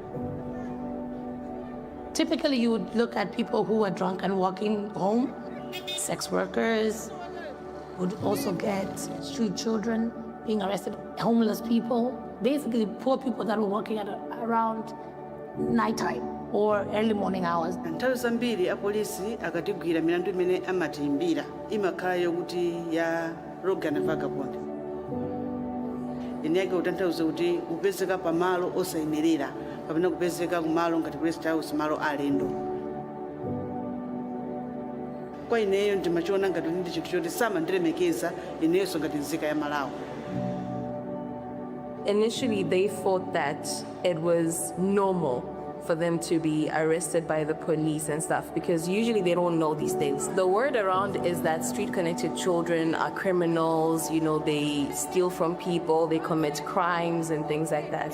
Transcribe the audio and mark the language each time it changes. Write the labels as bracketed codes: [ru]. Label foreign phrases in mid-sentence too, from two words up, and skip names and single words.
[en] Typically, you would look at people who are drunk and walking home, sex workers, would also get street children being arrested, homeless people, basically poor people that were working at around nighttime or early morning hours. [ny] Nthawi zambiri apolisi akatigwira milandu imene amatiimbira imakhala yokuti ya [en] rogue and vagabond. [ny] Inenge utanthauza kuti upezeka pamalo osayenerera kapena kupezeka kumalo ngati [en] guest house [ny] malo alendo. Kwa ineyo ndimachiona ngati ndi chinthu choti samandilemekeza inenso ngati nzika ya Malawi. [en] Initially, they thought that it was normal for them to be arrested by the police and stuff because usually they don't know these things. The word around is that street-connected children are criminals, you know, they steal from people, they commit crimes and things like that.